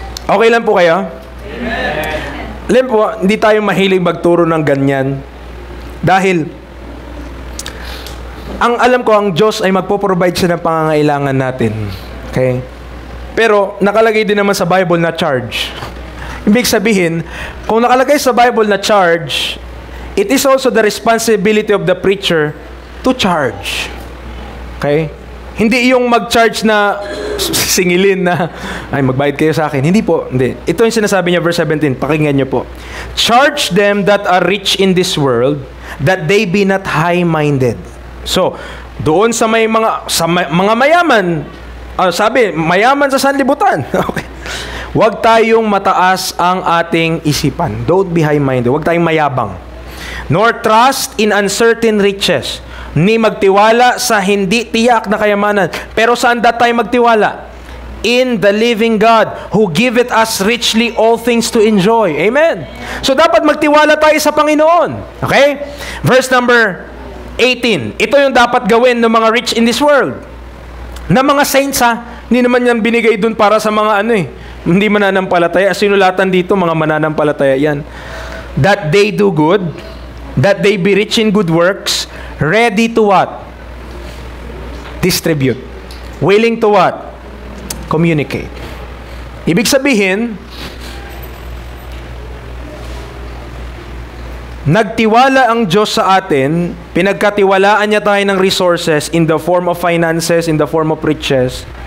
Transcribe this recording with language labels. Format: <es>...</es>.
<tl>Okay lang po kayo? Amen. Alam po, hindi tayo mahilig magturo ng ganyan. Dahil, ang alam ko, ang Diyos ay magpo-provide siya ng pangangailangan natin. Okay? Pero, nakalagay din naman sa Bible na charge. Ibig sabihin, kung nakalagay sa Bible na charge,</tl> <en>it is also the responsibility of the preacher to charge.</en> <tl>Okay? Hindi yung mag-charge na singilin na, ay, magbayad kayo sa akin. Hindi po. Hindi. Ito yung sinasabi niya, verse 17. Pakinggan niyo po.</tl> <en>Charge them that are rich in this world, that they be not high-minded.</en> <tl>So, doon sa mga mayaman, sabi, mayaman sa sanlibutan. Okay. Huwag tayong mataas ang ating isipan.</tl> <en>Don't be high-minded.</en> <tl>Huwag tayong mayabang.</tl> <en>Nor trust in uncertain riches,</en> <tl>ni magtiwala sa hindi tiyak na kayamanan. Pero saan tayo magtiwala?</tl> <en>In the living God, who giveth us richly all things to enjoy.</en> <tl>Amen. So dapat magtiwala tayo sa Panginoon. Okay?</tl> <en>Verse number 18.</en> <tl>Ito yung dapat gawin ng mga</tl> <en>rich in this world.</en> <tl>Na mga saints hindi naman yan binigay dun para sa mga hindi mananampalataya. Sinulatan dito, mga mananampalataya yan.</tl> <en>That they do good, that they be rich in good works, ready to what? Distribute. Willing to what? Communicate.</en> <tl>Ibig sabihin, nagtiwala ang Diyos sa atin, pinagkatiwalaan niya tayo ng resources</tl> <en>in the form of finances, in the form of riches.</en>